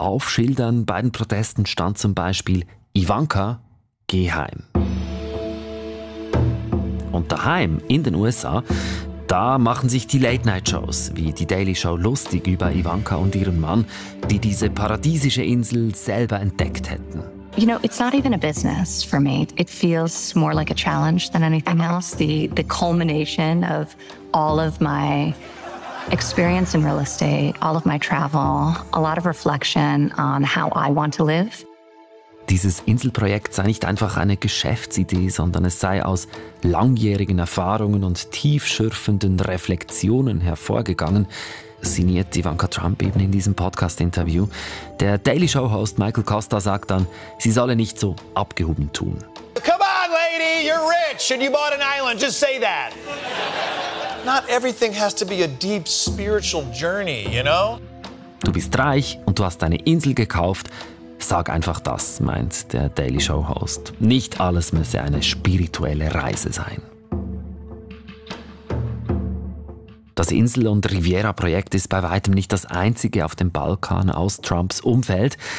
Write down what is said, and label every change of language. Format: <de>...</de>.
<de>Auf Schildern bei den Protesten stand zum Beispiel: Ivanka, geh heim. Und daheim in den USA, da machen sich die Late-Night-Shows wie die Daily Show lustig über Ivanka und ihren Mann, die diese paradiesische Insel selber entdeckt hätten.</de> <en>You know, it's not even a business for me. It feels more like a challenge than anything else. The culmination of all of my experience in real estate, all of my travel, a lot of reflection on how I want to live.</en> <de>Dieses Inselprojekt sei nicht einfach eine Geschäftsidee, sondern es sei aus langjährigen Erfahrungen und tiefschürfenden Reflexionen hervorgegangen, sinniert Ivanka Trump eben in diesem Podcast-Interview. Der Daily Show-Host Michael Costa sagt dann, sie solle nicht so abgehoben tun.</de> <en>Come on, lady, you're rich and you bought an island, just say that. Not everything has to be a deep spiritual journey, you know?</en> <de>Du bist reich und du hast eine Insel gekauft. Sag einfach das, meint der Daily Show Host. Nicht alles müsse eine spirituelle Reise sein. Das Insel- und Riviera-Projekt ist bei weitem nicht das einzige auf dem Balkan aus Trumps Umfeld.</de>